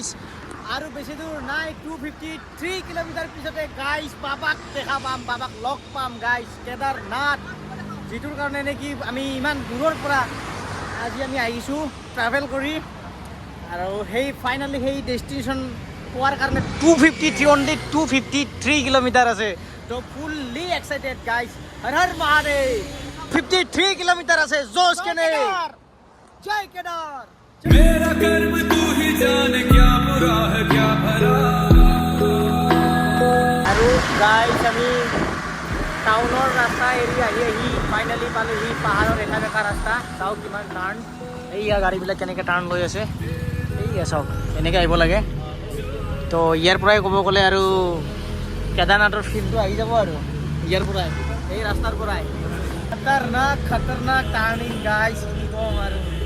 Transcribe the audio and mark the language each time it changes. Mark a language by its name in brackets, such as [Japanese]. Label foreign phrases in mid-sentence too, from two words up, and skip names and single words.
[Assamese] আৰু বেছি দূৰ নাই 253 কিলোমিটাৰ পিছতে গাইছ বাবাক দেখা পাম বাবাক লগ পাম গাইছ কেদাৰনাথ যিটোৰ কাৰণে নেকি আমি ইমান দূৰৰ পৰা আজি আমি আহিছোঁ ট্ৰেভেল কৰি আৰু সেই ফাইনেলি সেই ডেষ্টিনেশ্যন পোৱাৰ কাৰণে 253 কিলোমিটাৰ আছে তো [English] fully excited [Assamese] গাইছ হৰ হৰ মহাদেৱ 53 কিলোমিটাৰ আছে জোশ কেনে জয় কেদাৰ [Hindi] मेरा कर्म तू ही जाने क्या बुरा है क्या भला [Assamese] আৰু গাইছ আমি টাউনৰ ৰাস্তা এৰি আহি ফাইনেলি পালোহি পাহাৰৰ একা বেকা ৰাস্তা চাওক কিমান টাৰ্ণ এইয়া গাড়ীবিলাক কেনেকৈ টাৰ্ণ লৈ আছে এইয়া চাওক এনেকৈ আহিব লাগে তো ইয়াৰ পৰাই ক'ব গ'লে আৰু কেদাৰনাথৰ ফিল্ডটো আহি যাব আৰু ইয়াৰ পৰাই এই ৰাস্তাৰ পৰাই খতৰনাক টাৰ্ণিং গাইছ কি ক'ম আৰু